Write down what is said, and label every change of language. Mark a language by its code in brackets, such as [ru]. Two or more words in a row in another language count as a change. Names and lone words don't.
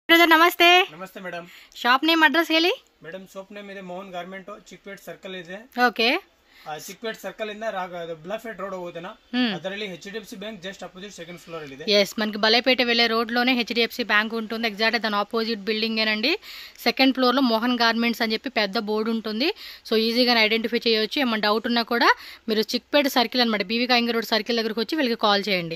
[kn] ಸರ್ ನಮಸ್ತೆ. ನಮಸ್ತೆ ಮೇಡಮ್. [en] shop name address [kn] ಹೇಳಿ ಮೇಡಮ್. [en] shop name [kn] ಇದೆ ಮೋಹನ್ ಗಾರ್ಮೆಂಟ್, ಚಿಕ್ಪೇಟ್ ಸರ್ಕಲ್ ಇದೆ. ಓಕೆ. ಚಿಕ್ಪೇಟ್ ಸರ್ಕಲ್ ಇಂದ బ్లఫెట్ రోడ్ ಹೋಗುತ್ತೇನಾ ಅದರಲ್ಲಿ HDFC బ్యాంక్ [en] just opposite second floor [kn] ಇದೆ. [te] ఎస్ మనకి బలేపేట వెళ్ళే రోడ్ లోనే HDFC బ్యాంక్ ఉంటుంది. ఎగ్జాక్ట్ దాని ఆపోజిట్ బిల్డింగ్ ఏనండి. [en] second floor [te] లో మోహన్ గార్మెంట్స్ అని చెప్పి పెద్ద బోర్డు ఉంటుంది. సో ఈజీగా ఐడెంటిఫై చేయొచ్చు. ఏమైనా డౌట్ ఉన్నా కూడా మీరు చిక్పేట సర్కిల్ అనమాట బీవీ కాయింగ రోడ్ సర్కిల్ దగ్గరకు వచ్చి వీళ్ళకి కాల్ చేయండి.